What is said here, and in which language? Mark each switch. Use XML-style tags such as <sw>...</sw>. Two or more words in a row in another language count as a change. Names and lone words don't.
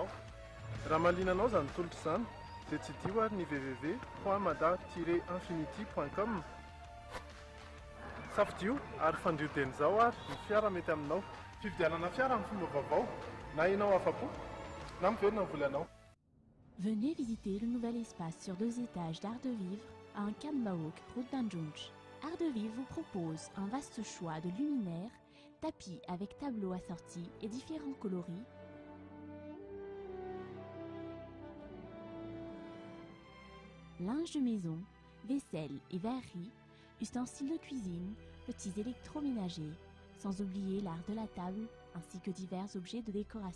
<mg>Raha mahaliana anao izany tolotra izany dia tsy dio ary ny www.mada-infinity.com. Safidio ary fandriodeny izao ary ny fiara mety aminao. Fividianana fiara amin'ny fomba vaovao na ianao afa-po na miverina ny volanao.</mg> <fr>Venez visiter le nouvel espace sur 2 étages d'Art de Vivre à un Camp Maok, route d'Anjunj. Art de Vivre vous propose un vaste choix de luminaires, tapis avec tableaux assortis et différents coloris, linge de maison, vaisselle et verrerie, ustensiles de cuisine, petits électroménagers, sans oublier l'art de la table ainsi que divers objets de décoration.</fr>